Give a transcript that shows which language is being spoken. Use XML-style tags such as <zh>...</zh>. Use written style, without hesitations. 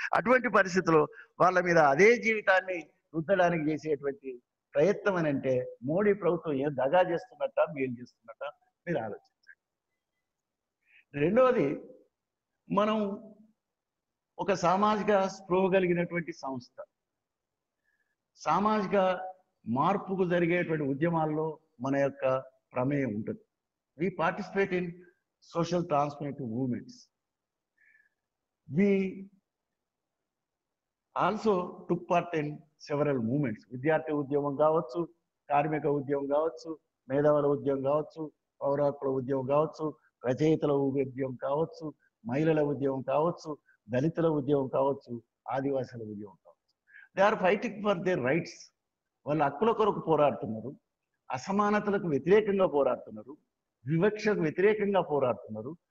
<te>అటువంటి పరిస్థితుల్లో వాళ్ళ మీద అదే జీవితాన్ని రుద్దడానికి చేసేటువంటి ప్రయత్నం అని అంటే మోడీ ప్రభుత్వం ఏం దగా చేస్తున్నట్ట, మేలు చేస్తున్నట్ట మీరు ఆలోచించండి. రెండవది, మనం ఒక సామాజిక స్పృహ కలిగినటువంటి సంస్థ, సామాజిక మార్పుకు జరిగేటువంటి ఉద్యమాల్లో మన యొక్క ప్రమేయం ఉంటుంది.</te> <en>We participate in social transformative movements. We also took part in several movements.</en> <te>విద్యార్థి ఉద్యమం కావచ్చు, కార్మిక ఉద్యమం కావచ్చు, మేధావుల ఉద్యమం కావచ్చు, పౌర హక్కుల ఉద్యమం కావచ్చు, రచయితల ఉద్యమం కావచ్చు, మహిళల ఉద్యమం కావచ్చు, దళితుల ఉద్యమం కావచ్చు, ఆదివాసుల ఉద్యమం కావచ్చు.</te> <en>They are fighting for their rights.</en> <te>వాళ్ళ హక్కుల కొరకు పోరాడుతున్నారు, అసమానతలకు వ్యతిరేకంగా పోరాడుతున్నారు, వివక్షకు వ్యతిరేకంగా పోరాడుతున్నారు.</te>